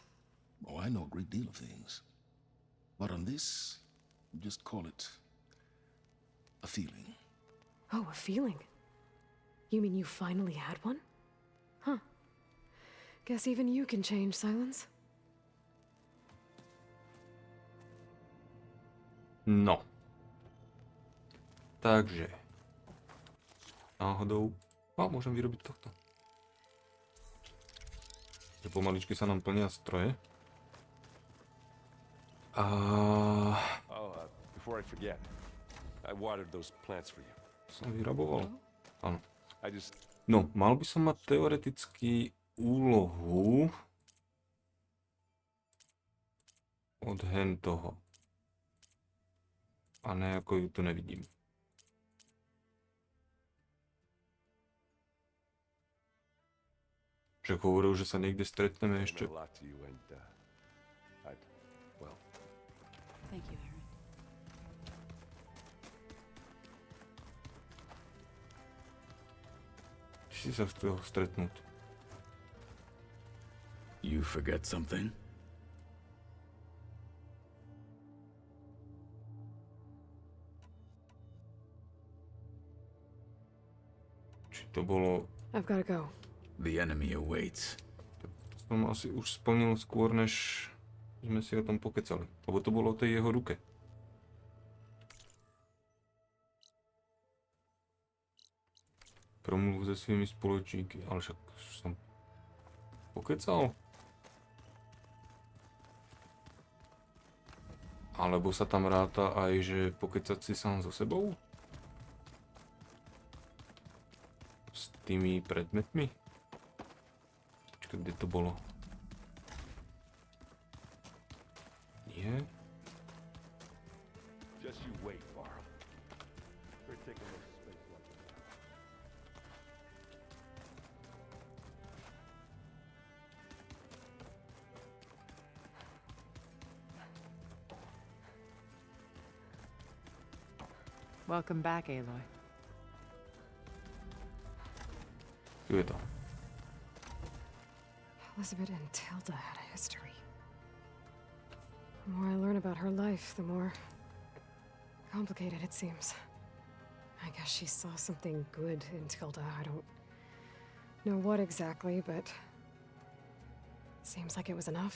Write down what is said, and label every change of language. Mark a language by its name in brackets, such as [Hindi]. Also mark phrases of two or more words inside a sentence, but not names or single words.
[English] Oh, I know a great deal of things. But on this, just call it a feeling. Oh, a feeling? You mean you finally had one? Huh. Guess even you can change, Silence. No. [Slovak] Takže. Náhodou. Môžem vyrobiť tohto. Že pomaličky sa nám plnia stroje. [English] Before I forget, I watered those plants for you. [Slovak] Som vyraboval. Áno. [English] I just... [Slovak] No, mal by som mať teoreticky úlohu od hentoho. A nejako ju tu nevidím. Však hovoril, že sa niekde stretneme ešte. [English] Thank you, Aaron. [Slovak] Si sa chcel stretnúť. [English] You forget something? [Slovak] Či to bolo... [English] I've gotta go. The enemy awaits. [Slovak] To som asi už splnil skôr, než sme si o tom pokecali. Lebo to bolo o tej jeho ruke. [Czech] Promluv se svými spoločníky, [Slovak] ale však som pokecal. Alebo sa tam ráta aj, že pokecať si sám so sebou? S tými predmetmi? Počkaj, kde to bolo? Nie? [English] Just you wait, Varl. We're taking this space like that. Welcome back, Aloy. [Slovak] Tu je to. [English] Elizabeth and Tilda had a history. The more I learn about her life, the more complicated it seems. I guess she saw something good in Tilda. I don't know what exactly, but seems like it was enough.